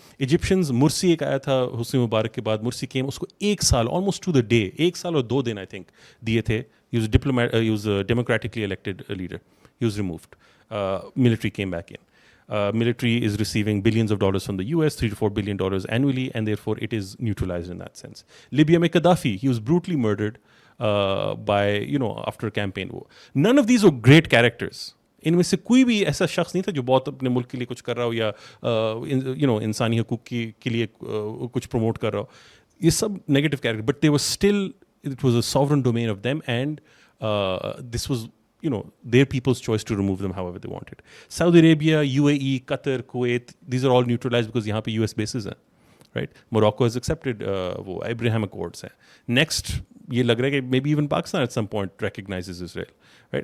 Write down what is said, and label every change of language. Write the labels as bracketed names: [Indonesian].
[Hindi] Egyptians, Mursi एक आया था हुस्नी मुबारक के बाद, [English] Mursi came, [Hindi] उसको 1 साल [English] almost to the day, [Hindi] 1 साल और 2 दिन [English] I think [Hindi] दिए थे. [English] He was a democratically elected leader. He was removed. Military came back in. Military is receiving billions of dollars from the US, $3 to $4 billion annually, and therefore it is neutralized in that sense. Libya mein Gaddafi, he was brutally murdered by, after a campaign war. None of these were great characters. [Hindi] इनमें से कोई भी ऐसा शख्स नहीं था जो बहुत अपने मुल्क के लिए कुछ कर रहा हो या इंसानी हकूक़ के लिए कुछ प्रमोट कर रहा हो. ये सब [English] negative character, but they were still, it was a sovereign domain of them, and this was their people's choice to remove them however they wanted. Saudi Arabia, UAE, Qatar, Kuwait, these are all neutralized because [Hindi] यहाँ पे [English] US bases हैं, right? Morocco has accepted वो Abraham Accords हैं. Next, [Hindi] ये लग रहा है कि [English] maybe even Pakistan at some point recognizes Israel, right?